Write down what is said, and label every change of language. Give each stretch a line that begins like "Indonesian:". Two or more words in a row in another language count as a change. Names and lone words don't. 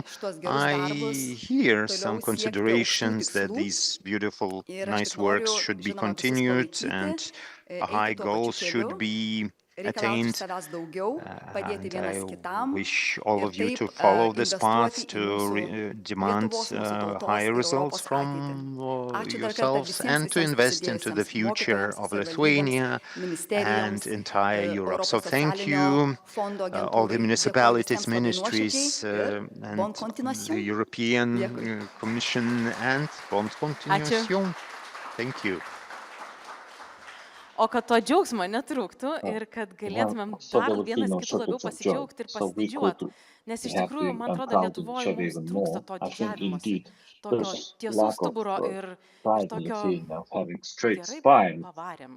Lithuanian: šitos gerus
English: I
Lithuanian: darbus,
English: hear
Lithuanian: toliau
English: some
Lithuanian: siekti
English: considerations
Lithuanian: aukštų
English: that
Lithuanian: tikslų.
English: these beautiful,
Lithuanian: Ir aš
English: nice
Lithuanian: tik
English: works
Lithuanian: noriu,
English: should be
Lithuanian: žinoma, visus
English: continued,
Lithuanian: palaikyti,
English: and
Lithuanian: eiti
English: high
Lithuanian: tuo pačiu
English: goals
Lithuanian: keliu,
English: should be
Lithuanian: reikalauti iš
English: attained.
Lithuanian: savęs daugiau, padėti
English: And
Lithuanian: vienas
English: I
Lithuanian: kitam
English: wish all
Lithuanian: ir
English: of you to
Lithuanian: taip
English: follow this
Lithuanian: investuoti
English: path,
Lithuanian: į
English: to
Lithuanian: mūsų
English: demand
Lithuanian: Lietuvos, mūsų tautos
English: higher
Lithuanian: ir
English: results
Lithuanian: Europos
English: from
Lithuanian: ateitį. Ačiū dar kartą
English: yourselves,
Lithuanian: visiems,
English: and to
Lithuanian: visiems
English: invest into the
Lithuanian: prisidėjusiems
English: future
Lithuanian: mokytojams,
English: of
Lithuanian: savivaldybėms,
English: Lithuania and
Lithuanian: ministerijoms,
English: entire Europe. So
Lithuanian: Europos
English: thank
Lithuanian: socialinio
English: you,
Lithuanian: fondo
English: all the
Lithuanian: agentūrai. Dėkoju
English: municipalities,
Lithuanian: visiems labai
English: ministries,
Lithuanian: nuoširdžiai ir bon
English: and
French: continuation.
English: the European
Lithuanian: Dėkui.
English: Commission, and
French: bonne continuation.
English: Thank you.
Lithuanian: O kad to džiaugsmo netrūktų ir kad galėtumėm dar vienas kitų labiau pasidžiaugti ir pasididžiuoti. Nes iš tikrųjų, man atrodo, Lietuvoje mums trūksta to didžiavimosi, tokio tiesų stuburo ir tokio gerai pavarėm.